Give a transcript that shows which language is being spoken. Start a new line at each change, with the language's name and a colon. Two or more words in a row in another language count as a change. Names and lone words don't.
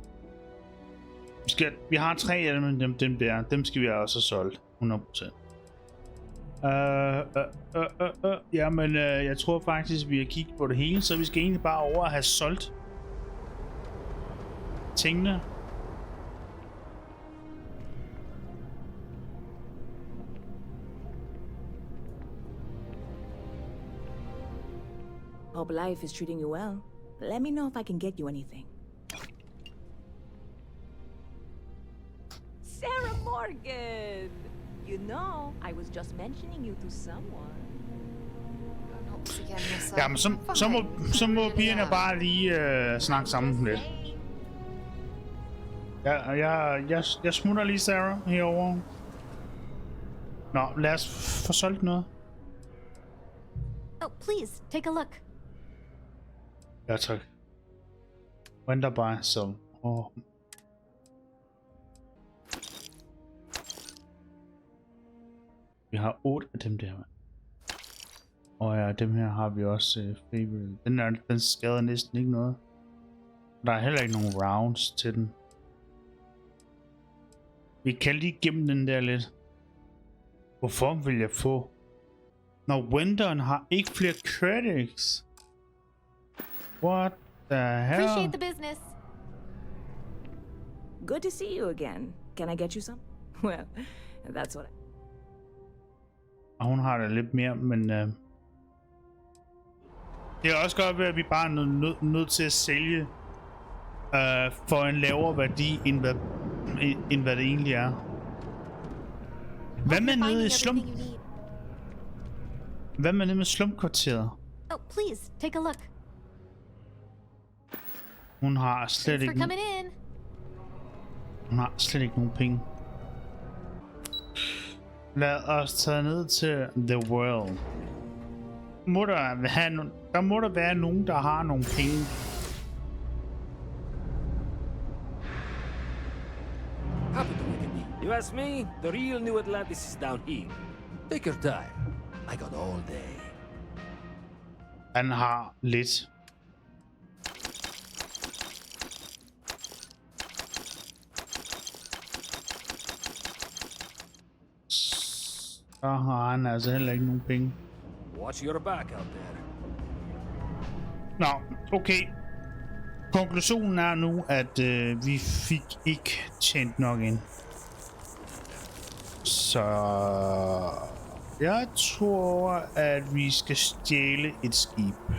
Danish: Vi har 3 af dem skal vi også have solgt. 100%. Jamen, jeg tror faktisk, vi har kigget på det hele, så vi skal egentlig bare over at have solgt tingene.
English: Hope life is treating you well. Let me know if I can get you anything. Sarah Morgan! You know, I was just mentioning you to someone.
Danish: Jamen, så må pigerne bare lige snakke sammen lidt. Jeg smutter lige Sarah herover. Nå, lad os få solgt noget.
English: Oh, please, take a look.
Danish: Ja, tak. Venter bare, så. Vi har 8 af dem der. Og ja, dem her har vi også favorite. Den skader næsten ikke noget. Der er heller ikke nogen rounds til den. Vi kan lige gemme den der lidt. Hvorfor vil jeg få? Når Winteren har ikke flere credits.
English: What the hell? Appreciate the business. Good to see you again. Can I get you some? Well, that's what
Danish: Og hun har det lidt mere, men det er også godt ved, at vi bare er nødt til at sælge for en lavere værdi, end hvad det egentlig er. Hvad med nede i Hvad med nede med slumpkvarteret?
English: Oh, please, take a look.
Danish: Hun har slet ikke nogen penge. Lad os tage ned til The World. Der må der være nogen, der har nogle penge.
English: You you ask me, the real new Atlantis is down here. Take your time. I got all day.
Danish: Han har lidt. Så har han altså heller ikke nogen penge.
English: Watch your back out there.
Danish: Nå, okay. Konklusionen er nu, at vi fik ikke tjent nok ind. Så jeg tror, at vi skal stjæle et skib.